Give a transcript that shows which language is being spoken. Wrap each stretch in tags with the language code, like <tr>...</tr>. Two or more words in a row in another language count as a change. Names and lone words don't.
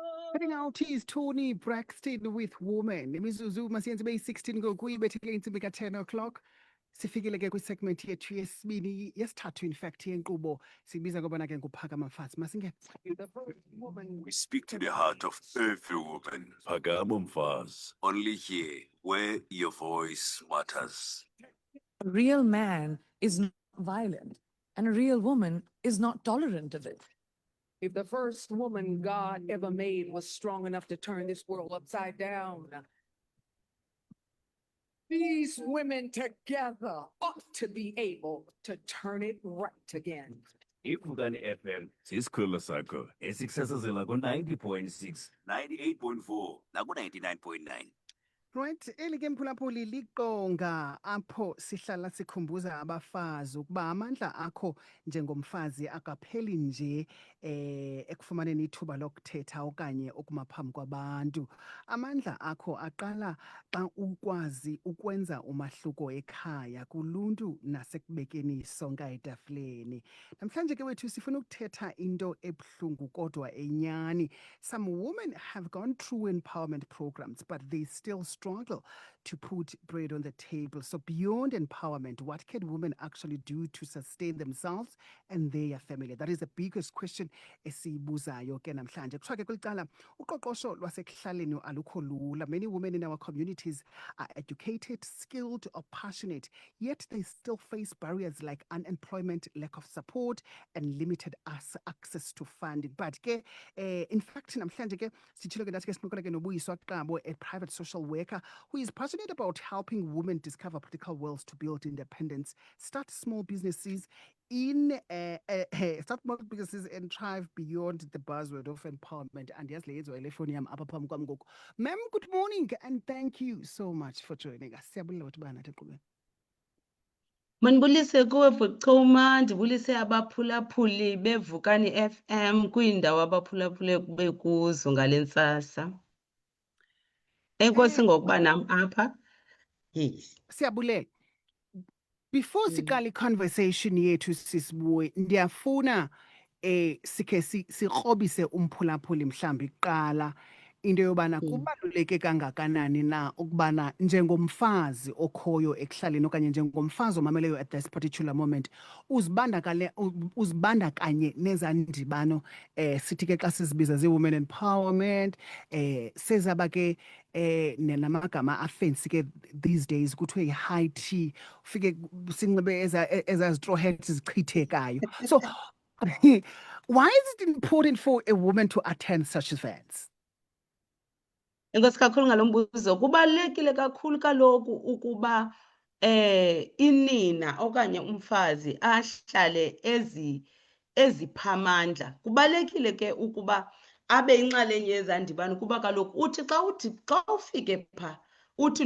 <en>Heading out is Tony Braxton with Woman.</en> <xh>Imizuzu masiyenze beyi-16 ngokuyibethele intsimbi ka-10 o'clock. Sifikile ke kwisegment yethu yesibini yesithathu</xh> <en>in fact</en> <xh>yenkqubo sibiza kobana ke nguphakama Mfazi. Masinge.</xh> <en>We speak to the heart of every woman. Phakama Mfazi. Only here, where your voice matters. A real man is not violent, and a real woman is not tolerant of it. If the first woman God ever made was strong enough to turn this world upside down, these women together ought to be able to turn it right again.</en> <xh>Ivukani FM sisikhululo sakho esikusasazela ku-90.6 98.4, naku 99.9. Right, eli ke mphulaphuli liqonga apho sihlala sikhumbuza abafazi ukuba amandla akho njengomfazi akapheli nje ekufumaneni ithuba lokuthetha okanye ukumaphambi kwabantu. Amandla akho aqala xa ukwazi ukwenza umahluko ekhaya kuluntu nasekubekeni isonka etafuleni. Namhlanje ke wethu sifuna ukuthetha into ebuhlungu kodwa enyani.</xh> <en>Some women have gone through empowerment programs, but they still struggle to put bread on the table. So beyond empowerment, what can women actually do to sustain themselves and their family? That is the biggest question</en> <xh>esiyibuzayo ke namhlanje. Kuthiwa ke kulicala uqoqosho lwasekuhlaleni alukho lula.</xh> <en>Many women in our communities are educated, skilled or passionate, yet they still face barriers like unemployment, lack of support and limited access to funding.</en> <xh>But ke</xh> <en>in fact</en> <xh>namhlanje ke sitshilo ke nathi ke sinqokola ke noBuyiswa Qabo,</xh> <en>a private social worker who is passionate about helping women discover practical ways to build independence, start small businesses and thrive beyond the buzzword of empowerment. And yes, ladies, ma'am, good morning and thank you so much for joining us.</en> <xh>Manibulise kuwe Vuchuma, ndibulise abaphulaphuli bevukani FM kwiindawo abaphulaphule bekuzo ngale ntsasa. Enkosi ngokuba nam apha.</xh> <en>Yes.</en> <xh>Siyabule. Before siqala conversation yethu sisibuye, ndiyafuna sikhe sikrobise umphulaphuli mhlambi kuqala into yobana kubaluleke kangakanani na ukubana njengomfazi okhoyo ekuhlaleni okanye njengomfazi omameleyo</xh> <en>at this particular moment</en> <xh>uzibandakanye nezandibano sithi ke xa sizibiza ze-</xh> <en>women empowerment</en> <xh>sezaba ke namagama afensi ke</xh> <en>these days</en> <xh>kuthiwe yi-</xh> <en>high tea</en> <xh>ufike sinxibe ezazitraw hats zichithekayo.</xh> <en>So why is it important for a woman to attend such events?</en> <xh>Enkosi kakhulu ngalo mbuzo. Kubalulekile kakhulu kaloku ukuba inina okanye umfazi ahlale eziphamandla. Kubalulekile ke ukuba abe inxalenye yezandibano kuba kaloku uthi xa ufike pha uthi</xh>